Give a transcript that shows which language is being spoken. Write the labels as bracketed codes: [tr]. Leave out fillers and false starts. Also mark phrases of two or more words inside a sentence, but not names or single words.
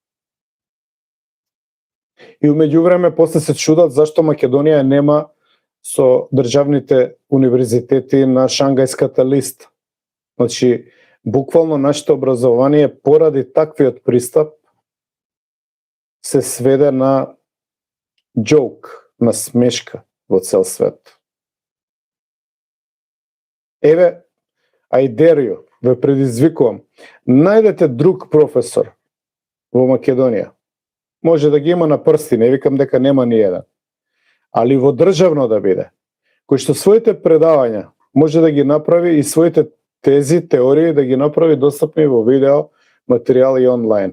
[mk] И умеѓувреме после се чудат зашто Македонија нема со државните универзитети на Шангајската листа. Значи, буквално нашето образование поради таквиот пристап се сведе на джоук, на смешка во цел свет. Еве, [en] I dare you, [mk] ве предизвикувам, најдете друг професор во Македонија. Може да ги има на прсти, не викам дека нема ни еден. Али во државно да биде, кој што своите предавања може да ги направи и своите тези, теории да ги направи достапни во видео, материјали и онлайн.